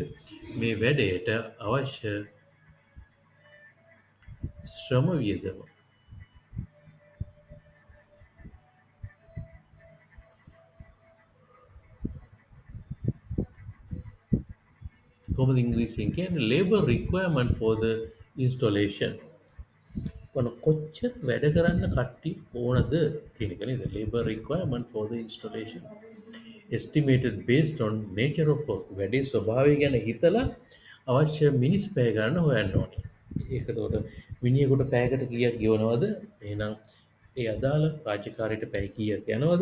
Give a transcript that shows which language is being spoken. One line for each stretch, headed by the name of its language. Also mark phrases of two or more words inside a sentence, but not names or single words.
Sinhala: මේ වැඩේට අවශ්‍ය ශ්‍රම වියදම කොහොමද ඉංග්‍රීසියෙන් කියන්නේ
English: labor requirement for the installation.
Sinhala: කොච්චර වැඩ කරන්න කට්ටිය ඕනද කියන එක නේද?
English: labor requirement for the installation. estimated based on nature of work.
Sinhala: වැඩේ ස්වභාවය ගැන හිතලා අවශ්‍ය මිනිස් පැය ගන්න හොයන්න ඕනේ. ඒක එතකොට මිනිහෙකුට පැයකට කීයක් ගෙවනවද? එහෙනම් ඒ අදාළ රාජකාරියට පැය කීයක් යනවද?